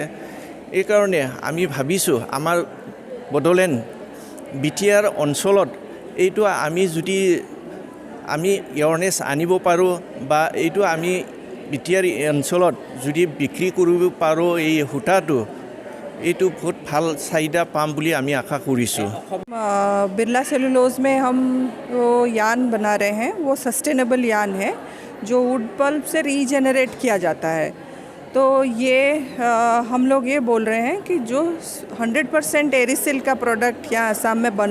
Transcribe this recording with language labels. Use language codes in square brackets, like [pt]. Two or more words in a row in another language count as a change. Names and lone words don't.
[as] এইকাৰণে আমি ভাবিছোঁ আমাৰ বড়োলেণ্ড বিটিআৰ অঞ্চলত এইটো আমি যদি এৱাৰনেছ আনিব পাৰোঁ বা এইটো আমি বিটিআৰ অঞ্চলত যদি বিক্ৰী কৰিব পাৰোঁ এই সূতাটো, এইটো বহুত ভাল চাহিদা পাম বুলি আমি আশা কৰিছোঁ। [hi] बिरला सेलुलोज में हम वो यान बना रहे हैं, वो [en] sustainable yarn [hi] है जो [en] wood pulp [hi] से रीजेनरेट किया जाता है। तो ये हम लोग ये बोल रहे हैं कि जो 100% [en] Eri silk [hi] का प्रोडक्ट यहाँ असम में बन